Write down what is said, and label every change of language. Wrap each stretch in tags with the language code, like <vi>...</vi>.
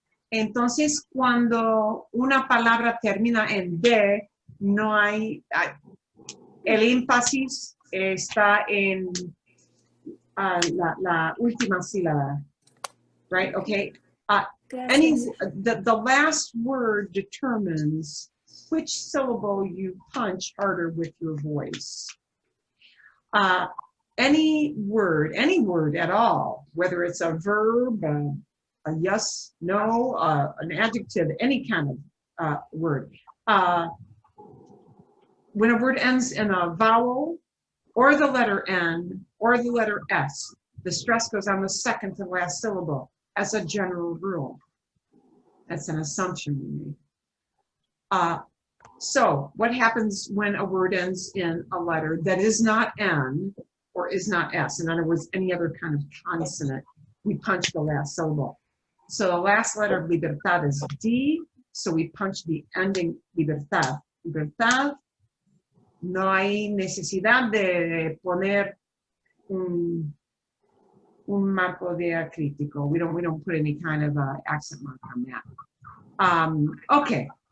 <es>Entonces, cuando una palabra termina en D, no hay, el énfasis está en la última sílaba,</es> <en>right? Okay. The last word determines which syllable you punch harder with your voice. Any word at all, whether it's a verb, a yes, no, an adjective, any kind of word. When a word ends in a vowel or the letter N or the letter S, the stress goes on the second to last syllable as a general rule. That's an assumption we make. So what happens when a word ends in a letter that is not N or is not S? In other words, any other kind of consonant, we punch the last syllable. So the last letter of libertad is D, so we punch the ending libertad.</en> <es>Libertad, no hay necesidad de poner un marco diacrítico.</es> <en>We don't put any kind of accent mark on that. Okay.</en>